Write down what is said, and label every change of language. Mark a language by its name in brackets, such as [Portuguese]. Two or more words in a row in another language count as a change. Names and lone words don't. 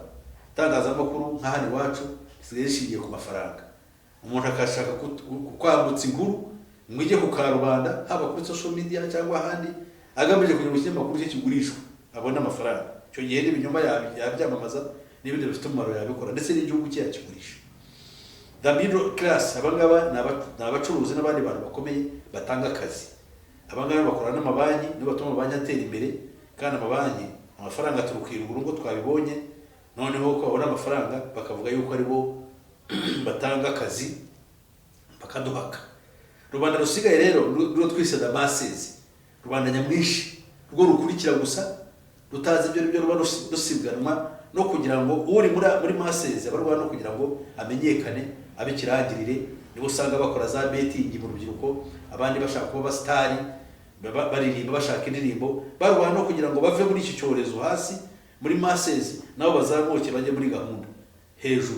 [Kinyarwanda] Itangazamakuru nka hano iwacu risigaye rishingiye ku mafaranga. Umuntu akashaka kwambutsa inkuru ngo ijye ku karubanda, haba kuri [English] social media [Kinyarwanda] cyangwa ahandi, agamije kugira ngo ikinyamakuru cye kigurishwe abone amafaranga. Icyo gihe n'ibinyoma yabyamamaza n'ibindi bifite umumaro yabikora, ndetse n'igihugu cye yakigurisha. [English] The middle class, [Kinyarwanda] abangaba ni abacuruzi n'abandi bantu bakomeye batanga akazi. Abangaba bakora n'amabanki, nibo batuma amabanki atera imbere, kandi amabanki amafaranga aturuka iruguru ngo twabibonye. Noneho ko babona amafaranga bakavuga yuko aribo batanga akazi bakaduhaka. Rubanda rusigaye rero rwo twise [English] the masses, [Kinyarwanda] rubanda nyamwinshi rwo rukurikira gusa, rutazi ibyo ruba rusiganwa no kugira ngo uri muri masses abarwa no kugira ngo amenyekane abikirangirire. Nibo usanga bakora za betting mu rubyiruko, abandi bashaka kuba abastari, baririmba bashaka indirimbo, barwana no kugira ngo bave muri iki cyorezo hasi muri masses, nabo bazamuke bajye muri gahunda hejuru.